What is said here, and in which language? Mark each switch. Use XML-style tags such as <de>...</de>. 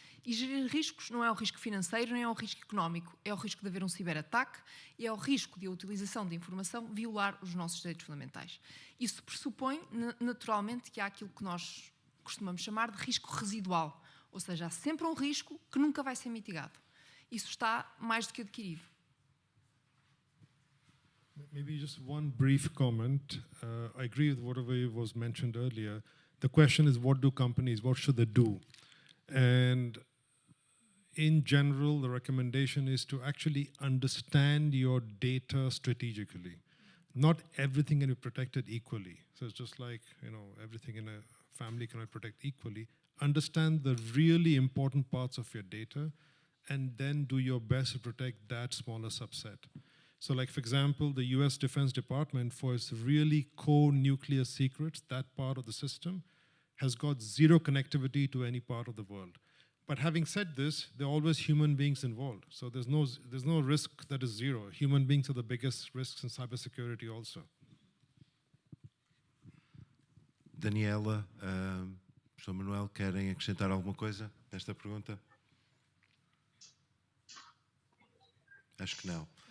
<pt>E gerir riscos não é o risco financeiro, nem é o risco económico, é o risco de haver um ciberataque e é o risco de a utilização de informação violar os nossos direitos fundamentais. Isso pressupõe, naturalmente, que há aquilo que nós costumamos chamar de risco residual, ou seja, há sempre um risco que nunca vai ser mitigado. Isso está mais do que adquirido.</pt> <en>Maybe just one brief comment. I agree with whatever was mentioned earlier. The question is, what should they do? And in general, the recommendation is to actually understand your data strategically. Not everything can be protected equally. So it's just like, everything in a family cannot protect equally. Understand the really important parts of your data and then do your best to protect that smaller subset. So like, for example, the US Defense Department, for its really core nuclear secrets, that part of the system has got zero connectivity to any part of the world. But having said this, there are always human beings involved. So there's no risk that is zero. Human beings are the biggest risks in cybersecurity also.</en> <pt>Daniela, Professor Manuel, querem acrescentar alguma coisa nesta pergunta? Acho que não.</pt>